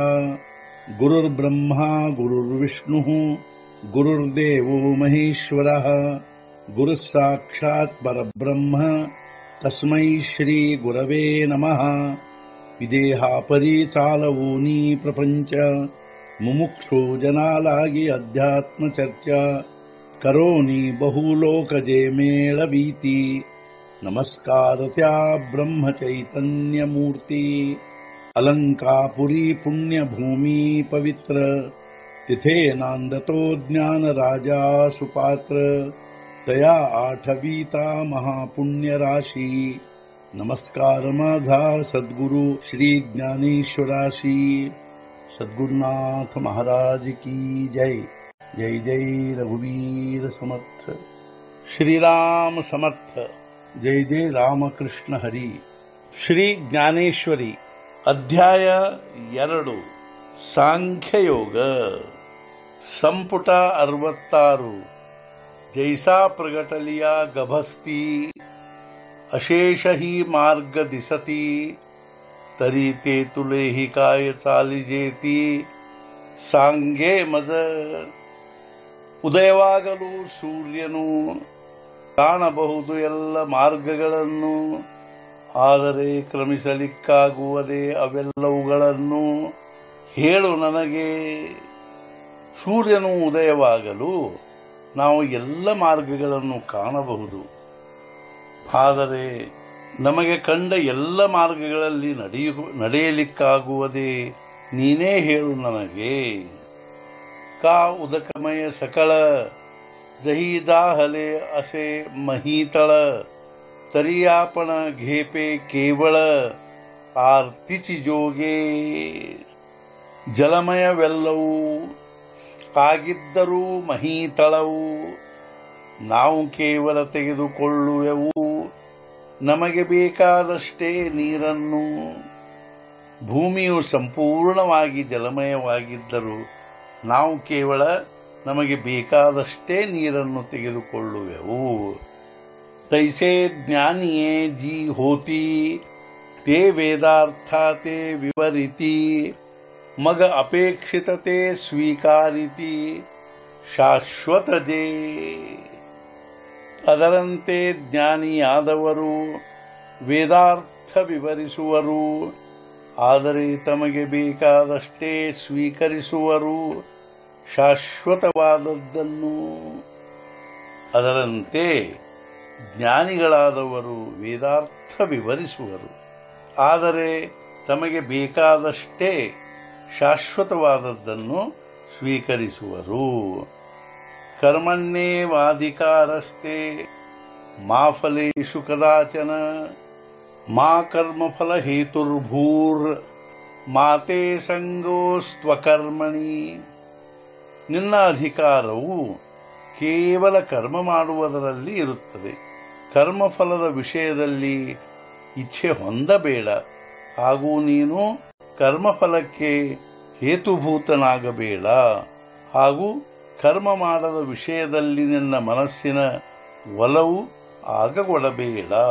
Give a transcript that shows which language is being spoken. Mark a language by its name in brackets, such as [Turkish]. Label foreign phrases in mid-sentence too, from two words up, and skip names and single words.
[Sanskrit] गुरुर्ब्रह्मा गुरुर्विष्णुः गुरुर्देवो महेश्वरः गुरुः साक्षात् परब्रह्म तस्मै श्री गुरवे नमः। [Marathi] विदेहापरि चालवूनी प्रपंच मुमुक्षु जनालागी अध्यात्म चर्चा करोनी बहुलोकजे मेळवीती। नमस्कार त्या ब्रह्म चैतन्य मूर्ती अलंकापुरी पुण्यभूमी पवित्र तिथे नांदतो ज्ञान राजा सुपात्र तया आठवीता महापुण्य राशी। नमस्कार माझा सद्गुरु श्री ज्ञानेश्वराशी। सद्गुरुनाथ महाराज की जय। जय जय रघुवीर समर्थ। श्रीराम समर्थ। जय जय रामकृष्ण हरी। श्री ज्ञानेश्वरी अध्याय 2 सांख्ययोग संपुಟ 66 जैसा प्रगटलिया गभस्ती अशेष ही मार्ग दिसती तरी ते तुले ही काय चालिजेती सांगे मज। [Kannada] ಉದಯವಾಗಲು ಸೂರ್ಯನು ಕಾಣಬಹುದು ಎಲ್ಲ ಮಾರ್ಗಗಳನ್ನು, ಆದರೆ ಕ್ರಮಿಸಲಿಕ್ಕಾಗುವುದೇ ಅವೆಲ್ಲವುಗಳನ್ನು ಹೇಳು ನನಗೆ। ಸೂರ್ಯನು ಉದಯವಾಗಲು ನಾವು ಎಲ್ಲ ಮಾರ್ಗಗಳನ್ನು ಕಾಣಬಹುದು, ಆದರೆ ನಮಗೆ ಕಂಡ ಎಲ್ಲ ಮಾರ್ಗಗಳಲ್ಲಿ ನಡೆಯಲಿಕ್ಕಾಗುವುದೇ ನೀನೇ ಹೇಳು ನನಗೆ। [Marathi] का उदकमय सकळ जही दाहले असे महीतळ तरी आपण घेपे केवळ आरतीची जोगे। [Kannada] ಜಲಮಯವೆಲ್ಲವೂ ಆಗಿದ್ದರೂ ಮಹೀತಳವು ನಾವು ಕೇವಲ ತೆಗೆದುಕೊಳ್ಳುವೆವು ನಮಗೆ ಬೇಕಾದಷ್ಟೇ ನೀರನ್ನು। ಭೂಮಿಯು ಸಂಪೂರ್ಣವಾಗಿ ಜಲಮಯವಾಗಿದ್ದರೂ ನಾವು ಕೇವಲ ನಮಗೆ ಬೇಕಾದಷ್ಟೇ ನೀರನ್ನು ತೆಗೆದುಕೊಳ್ಳುವೆವು। [Marathi] तैसे ज्ञानिये जी होती ते वेदार्थाते विवरिती मग अपेक्षितते स्वीकारिती शाश्वत जे। [Kannada] ಅದರಂತೆ ಜ್ಞಾನಿಯಾದವರು ವೇದಾರ್ಥ ವಿವರಿಸುವರು, ಆದರೆ ತಮಗೆ ಬೇಕಾದಷ್ಟೇ ಸ್ವೀಕರಿಸುವರು ಶಾಶ್ವತವಾದದ್ದನ್ನು। ಅದರಂತೆ ಜ್ಞಾನಿಗಳಾದವರು ವೇದಾರ್ಥ ವಿವರಿಸುವರು, ಆದರೆ ತಮಗೆ ಬೇಕಾದಷ್ಟೇ ಶಾಶ್ವತವಾದದ್ದನ್ನು ಸ್ವೀಕರಿಸುವರು। [Sanskrit] कर्मण्येवाधिकारस्ते मा फलेषु कदाचन मा कर्मफल हेतुर्भूर् माते संगोस्त्वकर्मणि। [Kannada] ನಿನ್ನ ಅಧಿಕಾರವು ಕೇವಲ ಕರ್ಮ ಮಾಡುವುದರಲ್ಲಿ ಇರುತ್ತದೆ, ಕರ್ಮಫಲದ ವಿಷಯದಲ್ಲಿ ಇಚ್ಛೆ ಹೊಂದಬೇಡ, ಹಾಗೂ ನೀನು ಕರ್ಮಫಲಕ್ಕೆ ಹೇತುಭೂತನಾಗಬೇಡ, ಹಾಗೂ ಕರ್ಮ ಮಾಡದ ವಿಷಯದಲ್ಲಿ ನಿನ್ನ ಮನಸ್ಸಿನ ಒಲವು ಆಗಗೊಡಬೇಡ।